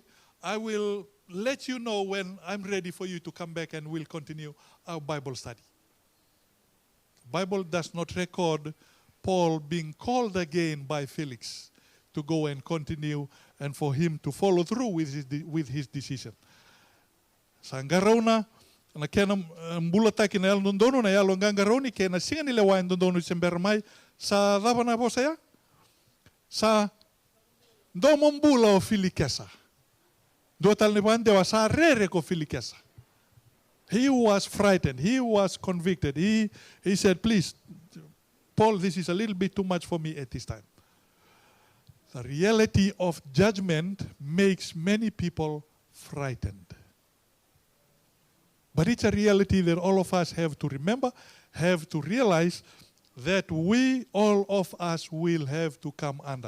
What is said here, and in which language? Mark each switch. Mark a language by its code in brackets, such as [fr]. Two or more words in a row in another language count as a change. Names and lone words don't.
[en] I will let you know when I'm ready for you to come back and we'll continue our Bible study. The Bible does not record Paul being called again by Felix to go and continue and for him to follow through with his decision. [fj] Sa ngarauna na kena mbulata kina el ndono na yalo ngangaroni kena singa ni lewa ndono sembermai sa dava na bosa ya sa ndomo mbula o filikesa do tal ne bande wa sa rere ko filikesa. [en] He was frightened. He was convicted. He said, please, Paul, this is a little bit too much for me at this time. The reality of judgment makes many people frightened. But it's a reality that all of us have to remember, have to realize that we, all of us, will have to come under.